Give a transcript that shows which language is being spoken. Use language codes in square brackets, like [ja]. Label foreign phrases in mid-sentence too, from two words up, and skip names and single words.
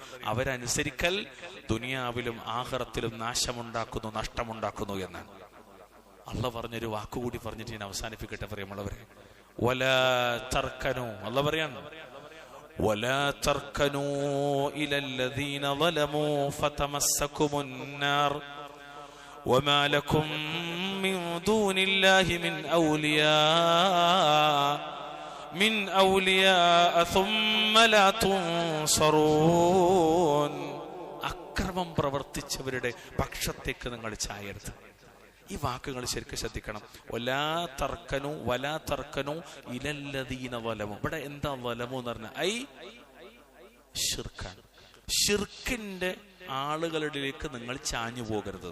[ml] അവരനുസരിക്കൽ ദുനിയാവിലും ആഖിറത്തിലും നാശമുണ്ടാക്കുന്നു, നഷ്ടമുണ്ടാക്കുന്നു എന്നാണ്. അള്ളാഹ് പറഞ്ഞൊരു വാക്കുകൂടി പറഞ്ഞിട്ട് ഞാൻ അവസാനിപ്പിക്കട്ടെ പ്രിയമുള്ളവരെ. [ar] ولا تركنوا, അള്ളാഹ് പറയാണ്, ولا تركنوا إلى الذين ظلموا فتمسكم النار وما لكم من دون الله من أولياء ثم لا تنصرون. [ml] അക്രമം പ്രവർത്തിച്ചവരുടെ പക്ഷത്തേക്ക് നിങ്ങൾ ചായരുത്. ഈ വാക്കുകൾ ശരിക്കും ശ്രദ്ധിക്കണം. [ar] ولا تركنوا إلى الذين ظلموا. [ml] ഇവിടെ എന്താ ളലമു എന്ന് പറഞ്ഞാൽ ഐ ശിർക്കാണ്. ശിർക്കിന്റെ ആളുകളിലേക്ക് നിങ്ങൾ ചാഞ്ഞു പോകരുത്.